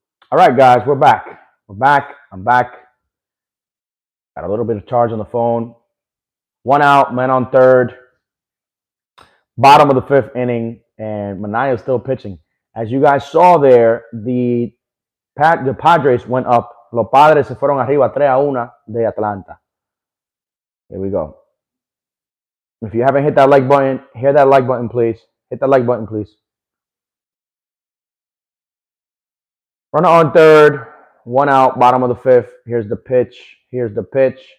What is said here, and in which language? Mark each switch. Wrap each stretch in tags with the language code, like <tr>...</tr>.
<en>All right, guys, we're back. We're back. I'm back. Got a little bit of charge on the phone. One out, men on third. Bottom of the fifth inning, and Manaya is still pitching. As you guys saw there, the Padres went up.</en> <es>Los Padres se fueron arriba 3-1 de Atlanta.</es> <en>Here we go. If you haven't hit that like button, hit that like button, please. Hit that like button, please. Runner on third, one out, bottom of the fifth. Here's the pitch. Here's the pitch.</en>